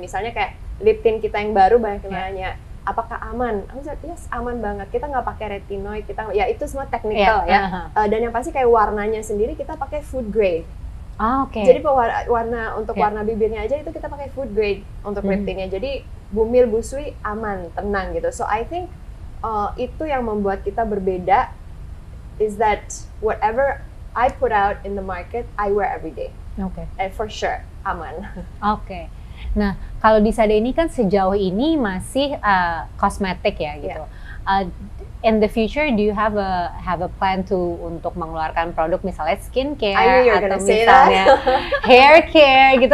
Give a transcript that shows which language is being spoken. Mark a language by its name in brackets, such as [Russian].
[Indonesian] Misalnya kayak lip tint kita yang baru banyak yang nanya, apakah aman? Aku bilang, yes aman banget. Kita nggak pakai retinoid, ya itu semua technical Dan yang pasti kayak warnanya sendiri kita pakai food grade. Jadi warna untuk warna bibirnya aja itu kita pakai food grade untuk lip tintnya. Jadi Bumil, Busui aman, tenang gitu. [English] So I think [Indonesian] itu yang membuat kita berbeda, [English] is that whatever I put out in the market, I wear every day. And for sure, [Indonesian] aman. Nah, kalau di Sada ini kan sejauh ini masih kosmetik ya gitu. [English] In the future, do you have a plan to [Indonesian] untuk mengeluarkan produk misalnya skincare atau misalnya hair care gitu?